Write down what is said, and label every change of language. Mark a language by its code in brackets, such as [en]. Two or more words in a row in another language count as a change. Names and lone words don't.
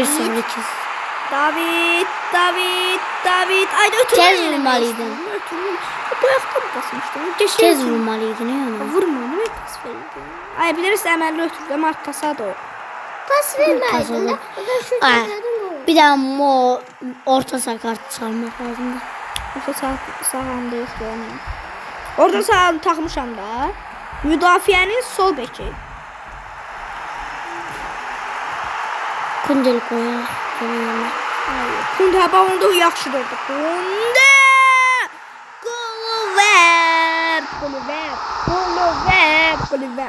[az] David. Haydi ötürme. Tez vurmalıydın. [tr] Bu ayakta mı basmıştın? [az] Tez vurmalıydın ya. Vurma ne pas verdin? Ay biliriz əməlli ötürdü Mark Casado. Pas vermədin. [tr] Bir daha o orta saha kartı çalmak lazımdı. [az] Yoxsa sağamda yoxdur onun. Orada sağ taxmışam da. Müdafiənin sol beki. Kundel koyaq. Kunde balonda yaxşı durdu. Kunde! Gol ver.